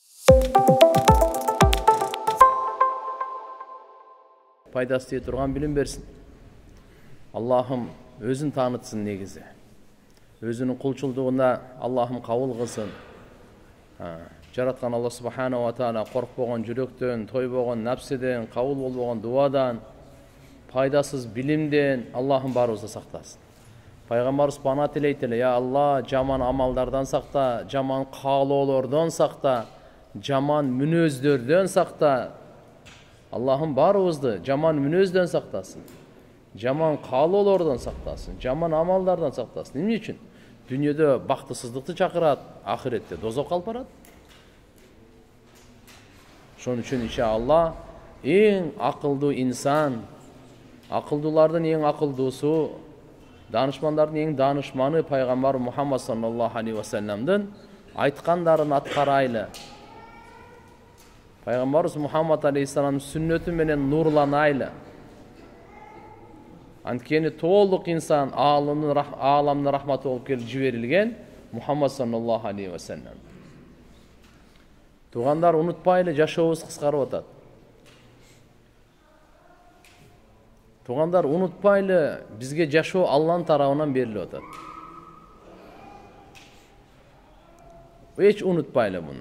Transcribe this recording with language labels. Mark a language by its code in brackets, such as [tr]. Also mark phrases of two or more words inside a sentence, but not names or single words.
[ky] Пайдасы тие турган билим берсин. Аллахым өзүн таанытсын негизи. Өзүнүн кулчулдугуна Аллахым кабыл кылсын. Жараткан Аллах [ar] سبحانه وتعالى [ky] коркпогон жүрөктөн, тойбогон напседен, кабыл болбогон дуадан, пайдасыз билимден Аллахым баарыбызды сактасын. Пайгамбарыбыз бана тилейт эле: "Я Алла, жаман амалдардан сакта, жаман каалоолордон сакта, жаман мүнөздөрдөн сакта." Аллахым баарыбызды жаман мүнөздөн сактасын. Жаман каалоолордон сактасын, жаман амалдардан сактасын. Эмне үчүн? Дүйнөдө бактысыздыкты чакырат, ахиретте дозокко алып барат. Шоның үчүн иншалла эң акылдуу инсан, акылдуулардын эң акылдуусу, данышмандардын эң данышманы пайгамбар Мухаммад [ar] صلى الله عليه وسلم [ky] айткандарын аткарайлы. Пайгамбарыбыз Мухаммад алейхиссаламдын сүннөтү менен нурланайлы. Анткени толук инсан ааламдын рахматы болуп келип жиберилген Мухаммад [ar] صلى الله عليه وسلم. [ky] Тугандар, унутпайлы, жашообуз кыскарып атат. Тугандар, унутпайлы, бизге жашоо Алланын тарабынан берилип атат. Эч унутпайлы буну.